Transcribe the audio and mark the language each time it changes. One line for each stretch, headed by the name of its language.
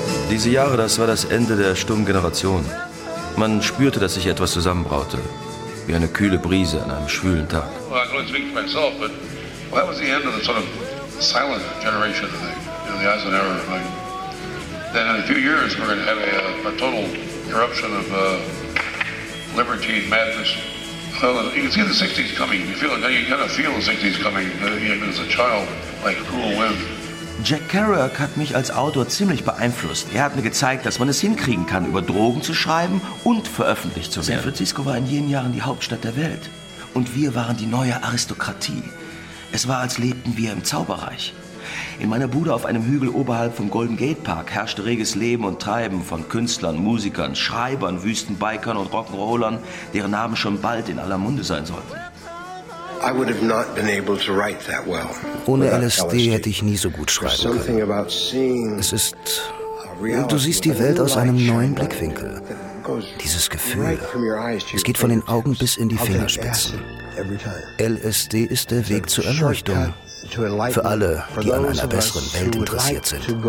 German: Diese Jahre, das war das Ende der stummen Generation. Man spürte, dass sich etwas zusammenbraute. Wie eine kühle Brise an einem schwülen Tag.
English: Well, I can only speak for myself, but that was the end of the sort of silent generation, I think, in the Eisenhower. Then in a few years, we're going to have a total eruption of liberty and madness. Well, you can see the 60s coming. You feel it, you kind of feel the 60s coming, even as a child, like a cool wind.
German: Jack Kerouac hat mich als Autor ziemlich beeinflusst. Er hat mir gezeigt, dass man es hinkriegen kann, über Drogen zu schreiben und veröffentlicht zu werden. San Francisco war in jenen Jahren die Hauptstadt der Welt. Und wir waren die neue Aristokratie. Es war, als lebten wir im Zauberreich. In meiner Bude auf einem Hügel oberhalb vom Golden Gate Park herrschte reges Leben und Treiben von Künstlern, Musikern, Schreibern, Wüstenbikern und Rock'n'Rollern, deren Namen schon bald in aller Munde sein sollten.
English: I would have not been able to write that well.
German: Ohne LSD hätte ich nie so gut schreiben können. Es ist, du siehst die Welt aus einem neuen Blickwinkel. Dieses Gefühl, es geht von den Augen bis in die Fingerspitzen. LSD ist der Weg zur Erleuchtung für alle, die an einer besseren Welt interessiert sind.